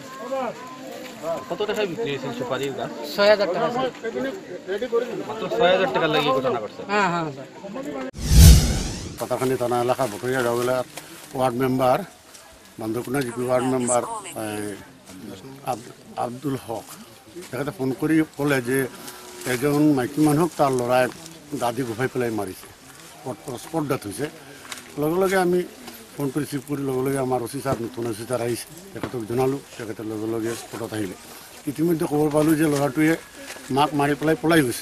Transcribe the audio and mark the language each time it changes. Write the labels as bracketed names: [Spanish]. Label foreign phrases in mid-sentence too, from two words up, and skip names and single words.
[Bangla] কত টাকায় বিক্রি হয়েছিল সুপারির গাছ? 6000 টাকা। মাত্র 6000 টাকা লাগি ঘটনা ঘটছে? হ্যাঁ হ্যাঁ স্যার। [Assamese] পাতাখানি থানা এলাকা বটরিয়া গাঁওয়েলার ওয়ার্ড মেম্বার বান্ধবকুনা জিপি ওয়ার্ড মেম্বার আব্দুল হক তেখেতে ফোন কৰি ক'লে যে এজন মাইকী মানুহক তাৰ ল'ৰাই দাদি গোফাই পেলাই মাৰিছে, স্পট ডেথ হৈছে। লগে লগে আমি ফোনটো ৰিচিভ কৰি লগে লগে আমাৰ অচি ছাৰ, নতুন অচি ছাৰ আহিছে, তেখেতক জনালোঁ। তেখেতে লগে লগে স্পটত আহিলে। ইতিমধ্যে খবৰ পালোঁ যে ল'ৰাটোৱে মাক মাৰি পেলাই পলাই গৈছে।